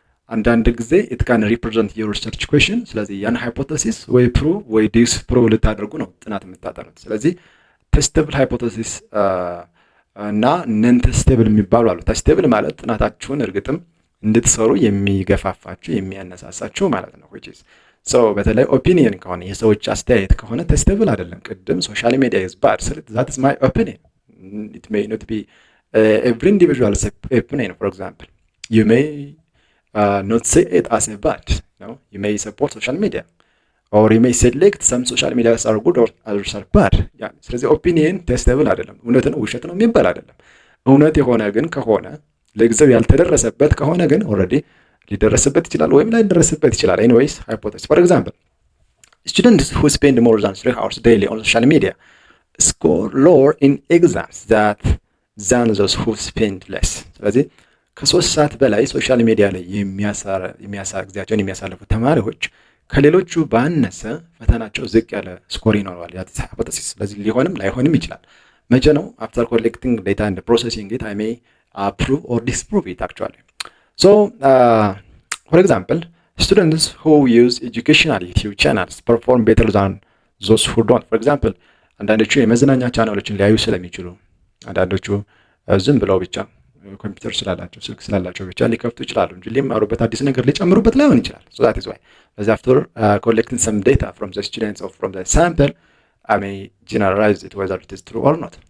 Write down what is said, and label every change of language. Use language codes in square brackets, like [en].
[am] አንዳንድ ጊዜ [en] it can represent your research question። [am] ስለዚህ ያን ሃይፖቴሲስ ወይ ፕሩቭ ወይ ዲስፕሩቭ ልታደርጉ ነው ጥናት የምታጠኑት። ስለዚህ ቴስተብል ሃይፖቴሲስ እና ነን ቴስተብል የሚባሉ አሉ። ቴስተብል ማለት ጥናታችሁን እርግጥም እንድትሰሩ የሚገፋፋችሁ የሚያነሳሳችሁ ማለት ነው [en] which is so [am] በተለይ ኦፒኒየን ከሆነ የሰዎች አስተያየት ከሆነ ቴስተብል አይደለም። ቅድም ሶሻል ሚዲያ [en] is bad that is my opinion. It may not be every individual's opinion. For example, you may not say it as a bad, you may support social media or you may select some social medias are good or others are bad. [am] ስለዚህ ኦፒኒየን ቴስተብል አይደለም። እውነት ነው ውሸት ነው የሚባል አይደለም። እውነት የሆነ ግን ከሆነ ለጊዜው ያልተደረሰበት ከሆነ ግን ኦልሬዲ ሊደረስበት ይችላል ወይም ላይደረስበት ይችላል። [en] anyways hypothesis, for example, students who spend more than 3 hours daily on social media score lower in exams than those who spend less. [am] ስለዚህ ከ3 ሰዓት በላይ ሶሻል ሚዲያ ላይ ጊዜያቸውን የሚያሳልፉ ተማሪዎች ከሌሎቹ ባነሰ ፈተናቸው ዝቅ ያለ ስኮር ይኖረዋል። ያ ሃይፖቴሲስ ስለዚህ ሊሆንም ላይሆንም ይችላል። መቼ ነው? [en] after collecting data and processing it I may prove or disprove it actually. So for example, students who use educational YouTube channels perform better than those who don't. For example, [am] አንዳንዶቹ የመዝናኛ ቻናሎችን ሊያዩ ስለሚችሉ አንዳንዶቹ ዝም ብለው ብቻ ኮምፒውተር ስላላቸው ስልክ ስላላቸው ብቻ ሊከፍቱ ይችላሉ እንጂ ሊማሩበት አዲስ ነገር ሊጨምሩበት ላይሆን ይችላል። [en] So that is why after collecting some data from the students or from the sample I may generalize it whether it is true or not.